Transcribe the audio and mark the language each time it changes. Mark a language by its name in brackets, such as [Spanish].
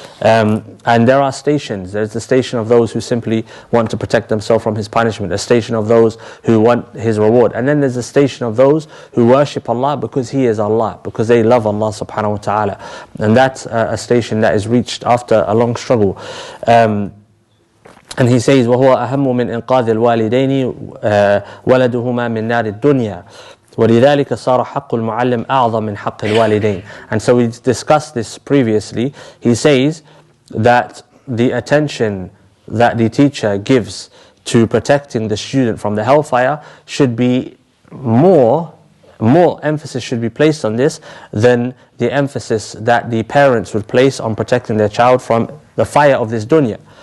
[English] And there are stations. There's the station of those who simply want to protect themselves from His punishment, a station of those who want His reward, and then there's a station of those who worship Allah because He is Allah, because they love Allah subhanahu wa ta'ala. And that's a station that is reached after a long struggle. And he says, [Arabic] وَهُوَ أَهَمُّ مِنْ إِنْقَاذِ الْوَالِدَيْنِ وَلَدُهُمَا مِنْ نَارِ الدُّنْيَا وَلِذَلِكَ صَارَ حَقُّ الْمُعَلِّمِ أَعْظَمْ مِنْ حَقِّ الْوَالِدَيْنِ. [English] And so we discussed this previously. He says that the attention that the teacher gives to protecting the student from the hellfire should be more emphasis should be placed on this than the emphasis that the parents would place on protecting their child from the fire of this dunya.